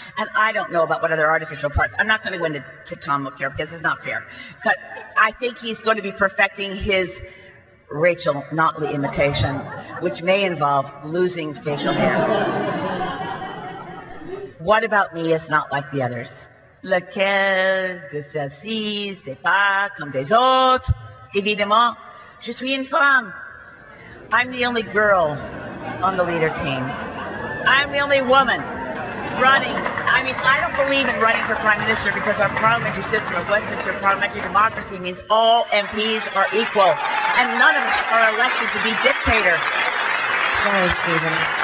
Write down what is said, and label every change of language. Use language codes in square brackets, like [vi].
[en] And I don't know about what other artificial parts. I'm not going to go into Tom Nook here because it's not fair. Because I think he's going to be perfecting his Rachel Notley imitation, which may involve losing facial hair. What about me is not like the others? [fr] Lequel de celles-ci, c'est pas comme des autres? Évidemment, je suis une femme. [en] I'm the only girl on the leader team. I'm the only woman running. I mean, I don't believe in running for prime minister because our parliamentary system of Westminster parliamentary democracy means all MPs are equal and none of us are elected to be dictator. Sorry, Stephen.